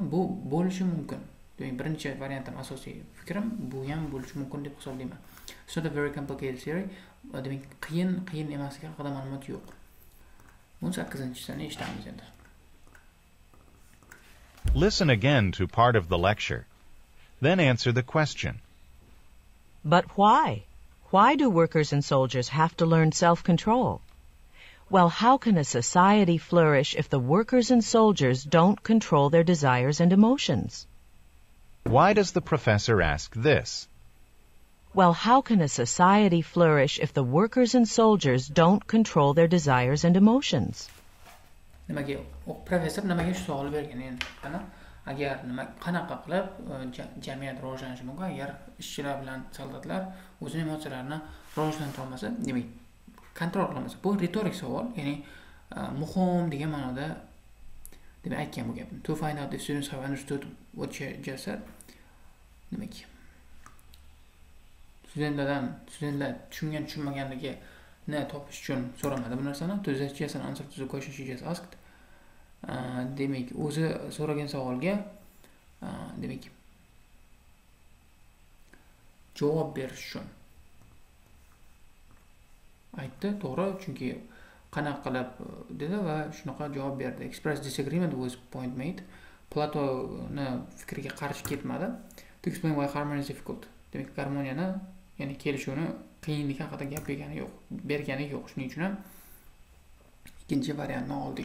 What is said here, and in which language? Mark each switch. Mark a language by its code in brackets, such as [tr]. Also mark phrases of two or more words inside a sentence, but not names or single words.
[uz] Bu bo'lishi mumkin. Demak, birinchi variantim asosiy fikrim bu ham bo'lishi mumkin deb hisoblayman. [en] It's not a very complicated theory. [uz] Demak, qiyin emasligi haqida ma'lumot yo'q. 18-sini eshitamiz endi. [en] Listen again to part of the lecture. Then answer the question. But why? Why do workers and soldiers have to learn self-control? Well, how can a society flourish if the workers and soldiers don't control their desires and emotions? Why does the professor ask this? Well, how can a society flourish if the workers and soldiers don't control their desires and emotions? [uz] Professor nimaga shu savol bergan endi? Qana, agar qanaqa qilib jamiyat rivojlanishi mumkin agar ishchilar bilan soldatlar o'zining emotsiyalarini rivojlantira olmasa, demak, kontrol qilmasa. Bu retorik savol, ya'ni muhim degan ma'noda demak aytgan bu gapni. [en] To find out if students have understood what you just said. [uz] Demak, studentlar tushunmaganligini topish uchun so'ramadi bu narsani. [en] To just answer to the question she just asked. [uz] Demak, o'zi so'ragan savolga demak javob berish uchun aytdi, to'g'ri, chunki qanaqa qilib dedi va shunaqa javob berdi. [en] Express disagreement with point made. [uz] Platoni fikriga qarshi ketmadi. [en] To explain why harmony is difficult. [uz] Demak, garmoniyani, ya'ni kelishuvni qiyinlik haqida gap bergani yo'q. Shuning uchun ham ikkinchi variantni oldik.